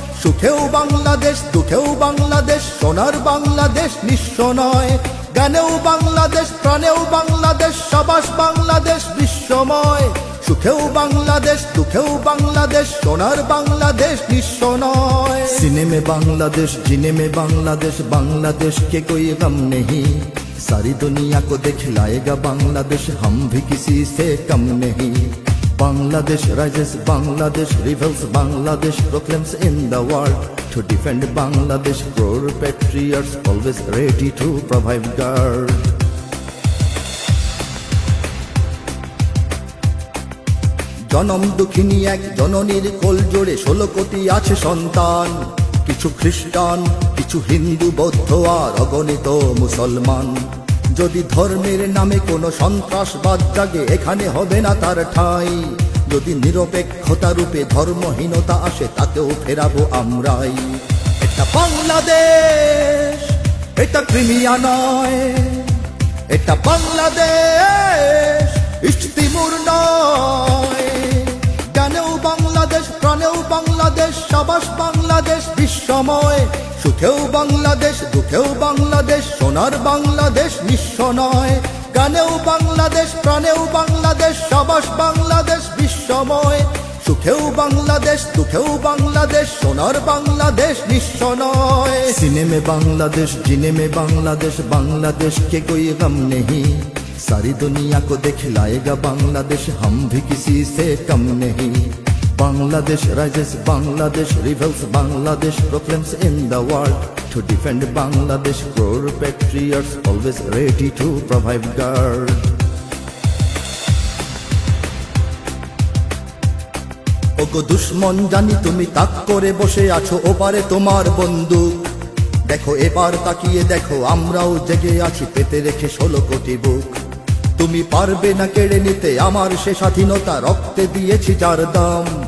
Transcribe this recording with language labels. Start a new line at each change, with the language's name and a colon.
Bangla: সুখেও বাংলাদেশ, দুঃখেও বাংলাদেশ, সোনার বাংলাদেশ নিঃস্ব নয়। গানেও বাংলাদেশ, প্রাণেও বাংলাদেশ, সাবাস বাংলাদেশ বিশ্বময়। সুখেও বাংলাদেশ, দুঃখেও বাংলাদেশ, সোনার বাংলাদেশ নিঃস্ব নয়।
Hindi: सीने में बांग्लादेश, जीने में बांग्लादेश, बांग्लादेश के कोई गम नहीं। सारी दुनिया को दिखलाएगा बांग्लादेश, हम भी किसी से कम नहीं।
English: Bangladesh rises, Bangladesh rebels, Bangladesh proclaims in the world. To defend Bangladesh, core patriots always ready to provide guard.
Bangla: জনম দুঃখিনী এক জননীর কোল জোড়ে 16 কোটি আছে সন্তান। কিছু খ্রিস্টান, কিছু হিন্দু, বৌদ্ধ আর অগণিত মুসলমান। যদি ধর্মের নামে কোনো সন্ত্রাসবাদ জাগে, এখানে হবে না তার ঠাঁই। যদি নিরপেক্ষতা রূপে ধর্মহীনতা আসে, তাকেও ফেরাবো আমরাই। এটা বাংলাদেশ, এটা ক্রিমিয়া নয়। এটা বাংলাদেশ, ইস্ট তিমুর নয়। গানেও বাংলাদেশ, প্রাণেও বাংলাদেশ, সাবাস বাংলাদেশ বিশ্বময়। সুখেও বাংলাদেশ, দুঃখেও বাংলাদেশ, সোনার বাংলাদেশ নিঃস্ব নয়। গানেও বাংলাদেশ, প্রাণেও বাংলাদেশ, সাবাস বাংলাদেশ বিশ্বময়। সুখেও বাংলাদেশ, দুঃখেও বাংলাদেশ, সোনার বাংলাদেশ নিঃস্ব নয়।
Hindi: सीने में बांग्लादेश, जीने में बांग्लादेश, बांग्लादेश के कोई गम नहीं। सारी दुनिया को दिखलाएगा बांग्लादेश, हम भी किसी से कम नहीं।
English: Bangladesh rises, Bangladesh rebels, Bangladesh proclaims in the world. To defend Bangladesh, core patriots always ready to provide guard.
Bangla: ওগো দুশ্মন জানি তুমি তাক করে বসে আছো, ওপারে তোমার বন্দুক। দেখো এবার তাকিয়ে দেখো, আমরাও জেগে আছি পেতে রেখে 16 কোটি বুক। তুমি পারবে না কেড়ে নিতে আমার সে স্বাধীনতা, রক্তে দিয়েছি যার দাম।